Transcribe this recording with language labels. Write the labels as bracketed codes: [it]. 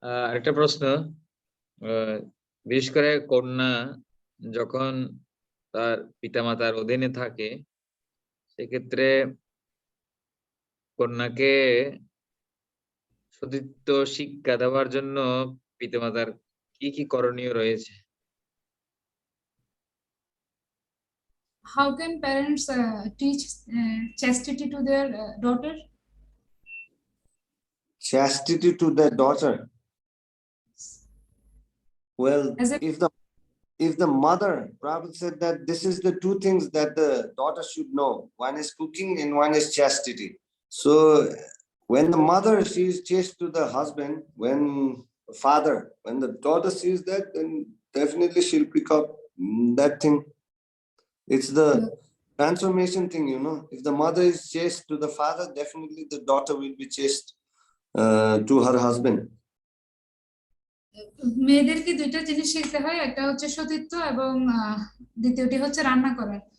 [bn] আরেকটা প্রশ্ন, বিশেষ করে কন্যা যখন তার পিতামাতার অধীনে থাকে, সেক্ষেত্রে কন্যাকে সতীত্ব শিক্ষা দেওয়ার জন্য পিতামাতার কি কি করণীয় রয়েছে? [en] How can parents teach chastity to their daughter? Chastity to their daughter? Well, if the mother, Prabhupada said that this is the two things that the daughter should know. One is cooking and one is chastity. So when the mother, she is chaste to the husband, when the daughter sees that, then definitely she'll pick up that thing. It's the transformation thing, If the mother is chaste to the father, definitely the daughter will be chaste to her husband. [bn] মেয়েদেরকে দুইটা জিনিস শিখতে হয়, একটা হচ্ছে সতীত্ব এবং দ্বিতীয়টি হচ্ছে রান্না করা।